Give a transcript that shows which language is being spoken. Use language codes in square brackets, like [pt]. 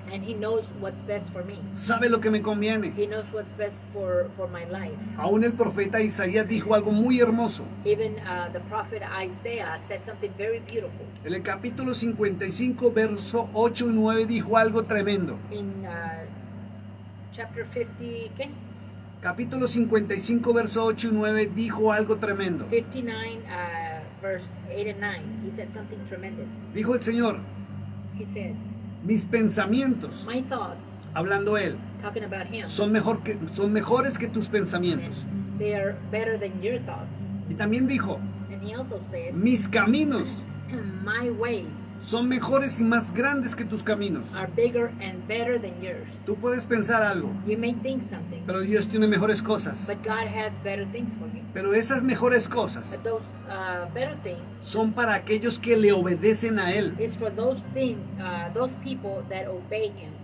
[en] and he knows what's best for me. [es] sabe lo que me conviene. [en] He knows what's best for my life. [es] Aún el profeta Isaías dijo algo muy hermoso. [en] Even the prophet Isaiah said something very beautiful. [es] En el capítulo 55, verso 8 y 9 dijo algo tremendo. [en] In chapter 50, [es] ¿qué? Capítulo 55, verso 8 y 9 dijo algo tremendo. [en] 59, verse 8 and 9, he said something tremendous. [es] Dijo el Señor, [en] He said, [es] mis pensamientos, [en] my thoughts, [es] hablando Él, [en] talking about him, [es] son mejores que tus pensamientos. [en] they are better than your thoughts. [es] Y también dijo, [en] And he also said, [es] mis caminos [en] my ways [es] son mejores y más grandes que tus caminos. [en] are bigger and better than yours. [es] Tú puedes pensar algo, [en] You may think something, [es] pero Dios tiene mejores cosas. [en] but God has better things for you. [es] Pero esas mejores cosas [en] But those better things [es] son para aquellos que le obedecen a Él. [en] is for those things, those people that obey him.